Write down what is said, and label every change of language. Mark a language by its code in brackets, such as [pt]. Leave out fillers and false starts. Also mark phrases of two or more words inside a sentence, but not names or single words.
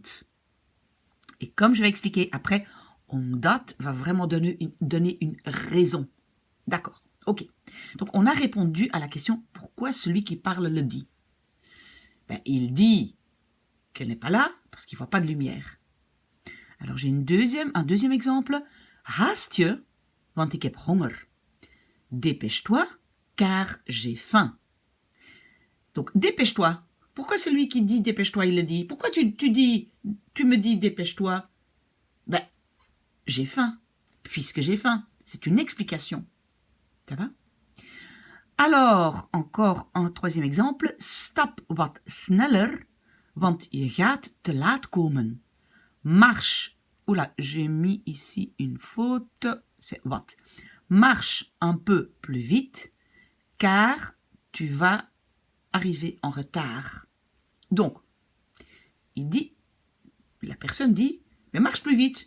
[fr] Et comme je vais expliquer après, omdat va vraiment donner une raison. D'accord, ok. Donc on a répondu à la question pourquoi celui qui parle le dit. Ben, il dit qu'elle n'est pas là parce qu'il ne voit pas de lumière. Alors j'ai un deuxième exemple. [nl] Haast je, want ik heb honger. [fr] Dépêche-toi, car j'ai faim. Donc dépêche-toi. Pourquoi celui qui dit dépêche-toi, il le dit? Pourquoi tu me dis dépêche-toi? Ben, j'ai faim, puisque j'ai faim. C'est une explication. Ça va? Alors, encore un troisième exemple. [nl] Stap wat sneller, want je gaat te laat komen. [fr] Marche. Oula, j'ai mis ici une faute. C'est wat. Marche un peu plus vite, car tu vas arriver en retard. Donc, la personne dit, mais marche plus vite.